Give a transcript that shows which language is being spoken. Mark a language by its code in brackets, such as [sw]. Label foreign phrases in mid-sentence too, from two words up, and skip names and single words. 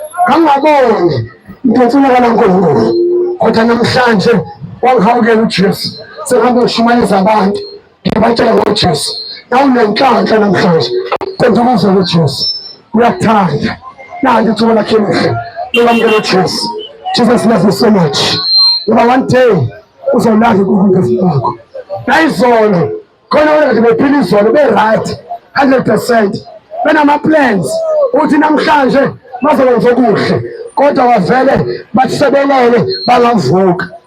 [zu] Ngangaboni into efunakala kuNkulunkulu. Kodwa namhlanje wangihawukela uJesu. Sengihambe ngishumayeza abantu, ngibatshela ngoJesu. Na unenhlanhla namhlanje, phenduka uze kuJesu. Uyakuthanda. Nanti ithuba lakho elihle, lokwamukela uJesu. [en] Jesus loves you so much. [zu] Ngoba [en] one day [zu] uzolahla uNkulunkulu kwakho. Nayizolo, khona wena kade bephila izolo, [en] be right, hundred percent. [zu] Benama-plans, uthi namhlanje bazokwenza okuhle. Kodwa bavele bathi sebelele, bangavuka.